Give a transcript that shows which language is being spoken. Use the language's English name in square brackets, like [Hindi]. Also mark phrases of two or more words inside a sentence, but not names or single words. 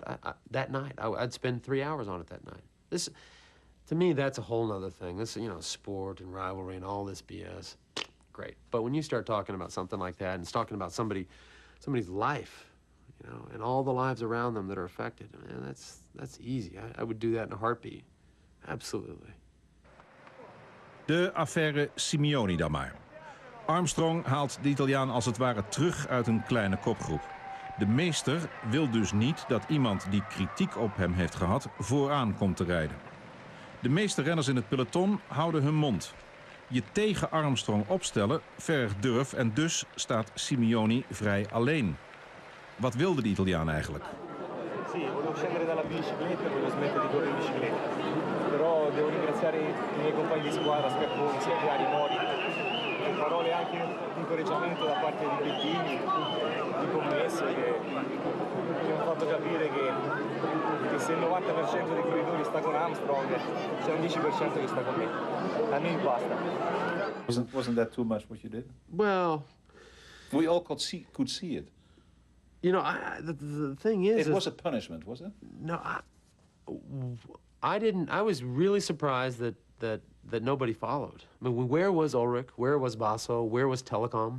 [English] That night, I'd spend 3 hours on it that night. This, to me, that's a whole nother thing. This, you know, sport and rivalry and all this BS, great. But when you start talking about something like that and it's talking about somebody's life, you know, and all the lives around them that are affected, man, that's easy. I would do that in a heartbeat. Absolutely. [Dutch] De affaire Simeoni dan maar. Armstrong haalt de Italiaan als het ware terug uit een kleine kopgroep. De meester wil dus niet dat iemand die kritiek op hem heeft gehad vooraan komt te rijden. De meeste renners in het peloton houden hun mond. Je tegen Armstrong opstellen vergt durf en dus staat Simeoni vrij alleen. Wat wilde de Italiaan eigenlijk? [Italian] Sì, volevo scendere dalla bicicletta e volevo smettere di correre in bicicletta. Però devo ringraziare i miei compagni di squadra, Scarponi, sia Chiari, Mori, parole anche di incoraggiamento da parte di Bettini, di commesse che mi hanno fatto capire che se il 90% dei corridori sta con Armstrong, c'è un 10% che sta con me. A me basta. [English] Wasn't that too much what you did? Well, we all could see it. You know, the thing is... It was a punishment, was it? No, I didn't... I was really surprised that nobody followed. I mean, where was Ulrich? Where was Basso? Where was Telecom?